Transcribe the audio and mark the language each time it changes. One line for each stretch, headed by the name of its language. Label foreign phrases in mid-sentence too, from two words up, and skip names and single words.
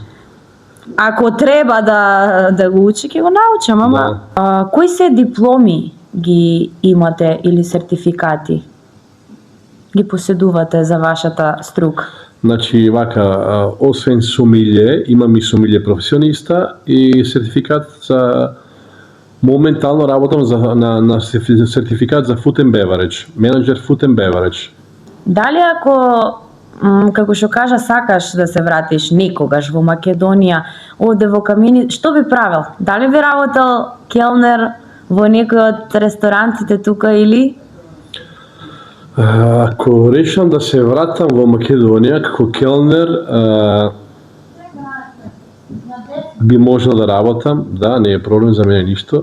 Macedonian: Ако треба да го учи, ќе го научам, ама кои се дипломи ги имате или сертификати ги поседувате за вашата струка? Значи, вака, освен сомилје, имам и сомилје професиониста и сертификат за... Моментално работам на сертификат за
English: food and beverage,
Macedonian: менеджер
English: food and beverage.
Macedonian: Дали ако како што кажа, сакаш да се вратиш некогаш во Македонија, овде во Камени, што би правил? Дали би работел келнер во некој од ресторантите тука или? Ако решам да се вратам во Македонија како келнер, би можел да работам, да, не е проблем за мене ништо.